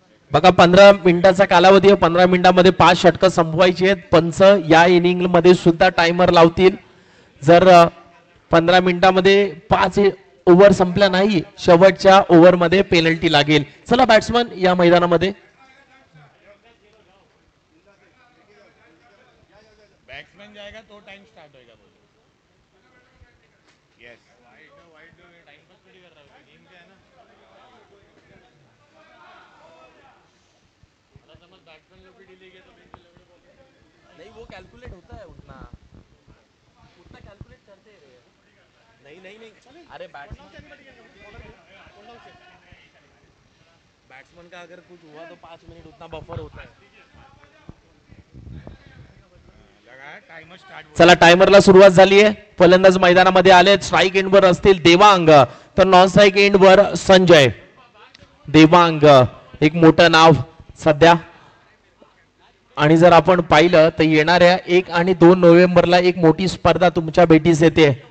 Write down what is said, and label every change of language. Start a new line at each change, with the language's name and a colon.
Marathi: बघा 15 मिनिटाचा कालावधी आहे. 15 मिनिटांमध्ये 5 षटकं संपवायची आहेत. पंच या इनिंग मध्ये सुद्धा टायमर लावतील. जर 15 मिनिटांमध्ये 5 ओव्हर संपल्या नाही शेवटच्या ओव्हर मध्ये पेनल्टी लागेल. चला बॅट्समन या मैदानामध्ये.
Hindi: बैट्समैन जाएगा तो टाइम स्टार्ट होएगा. यस वाइड टाइम पास थोड़ी कर रहा है गेम क्या है ना. अगर समझ बैट्समैन लोग भी डिले किया तो बेंच पे लगे बॉल नहीं वो कैलकुलेट होता है उतना कैलकुलेट करते हैं. नहीं अरे बैट्समैन का अगर कुछ हुआ तो 5 मिनट उतना बफर होता है.
Marathi: चला टायमरला सुरुवात झाली आहे. फलंदाज मैदानामध्ये आले. स्ट्राईक एंडवर असतील देवांग तर नॉन स्ट्राईक एंडवर संजय. देवांग एक मोठं नाव सध्या. आणि जर आपण पाहिलं तर येणाऱ्या 1 आणि 2 नोव्हेंबरला एक मोठी स्पर्धा तुमच्या भेटीस येते.